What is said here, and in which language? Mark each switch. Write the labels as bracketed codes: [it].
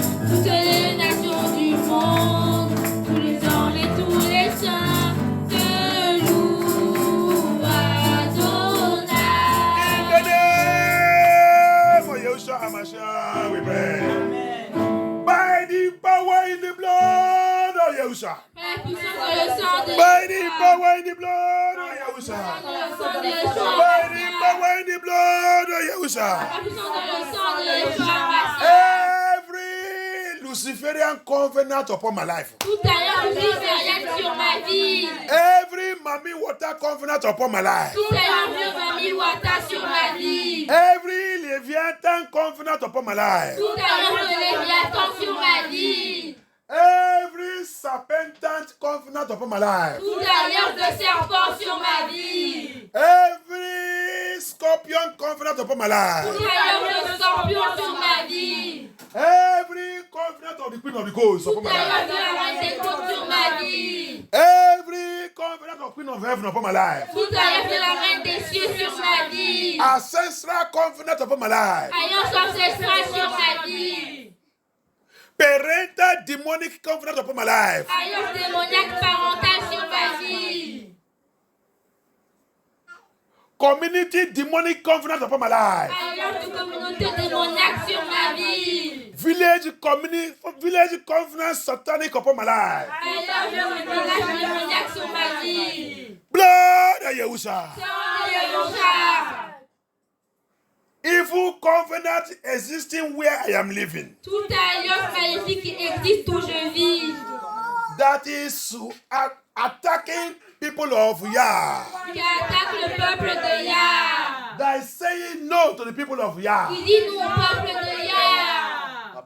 [fr] Toutes les nations du monde, tous les anges et tous les saints te louent Adonai. [en] In the name of Yeshua HaMashiach, we pray. By the power in the blood of Yeshua. [fr] La puissance dans le sang de [en] By the power in the blood of Yeshua. [fr] dans le sang de Yeshua. [en] By the power in the blood of Yeshua. [fr] La puissance dans le sang de Yeshua. [en] Every Luciferian covenant upon my life. [fr] Tout alliance luciférienne sur ma vie. [en] Every Mami water covenant upon my life. [fr] Tout alliance Mami Wata sur ma vie. [en] Every Leviathan covenant upon my life. [fr] Tout alliance de Léviathan sur ma vie. [en] Every serpentine covenant upon my life. [fr] Toute alliance de serpent sur ma vie. [en] Every scorpion covenant upon my life. [fr] Toute alliance de scorpion sur ma vie. [en] Every covenant of the Queen of the Coast upon [fr] Toute [en] my [fr] alliance [en] life. [fr] de la reine des côtes sur ma vie. [en] Every covenant of Queen of Heaven upon my life. [fr] Toute alliance de la reine des cieux sur ma vie. [en] Ancestral covenant upon my life. [fr] Alliance ancestrale sur ma vie. [en] Parental demonic covenant upon my life. [fr] Alliance démoniaque parentale sur ma vie. [en] Community demonic covenant upon my life. [fr] Alliance de communauté démoniaque sur ma vie. [en] Village covenant satanic upon my life. [fr] Alliance de village démoniaque sur ma vie. [en] Blood of Yahusha. [fr] Alléluia. [en] Evil covenant existing where I am living. [fr] Toute alliance maléfique qui existe où je vis. [en] That is attacking people of Yah. [fr] Qui attaque le peuple de Yah. [en] That is saying no to the people of Yah. [fr] Qui dit non au peuple de Yah.